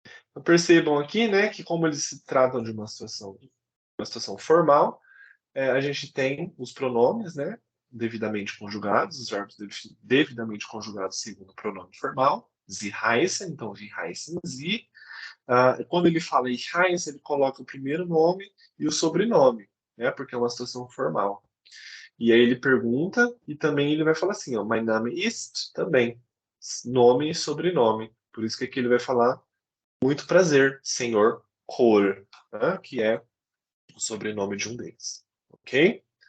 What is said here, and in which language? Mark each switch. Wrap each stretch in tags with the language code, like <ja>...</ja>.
<pt>Então, percebam aqui, né, que como eles se tratam de uma situação formal, a gente tem os pronomes, né, devidamente conjugados, os verbos devidamente conjugados segundo o pronome formal.</pt> <de>Sie heißen,</de> <pt>então</pt> <de>wie heißen Sie.</de> <pt>Quando ele fala</pt> <de>ich heiße,</de> <pt>ele coloca o primeiro nome e o sobrenome, né, porque é uma situação formal. E aí ele pergunta e também ele vai falar assim, ó,</pt> <de>mein Name ist,</de> <pt>também, nome e sobrenome. Por isso que aqui ele vai falar muito prazer, senhor Kohl, né, que é o sobrenome de um deles. Ok?</pt>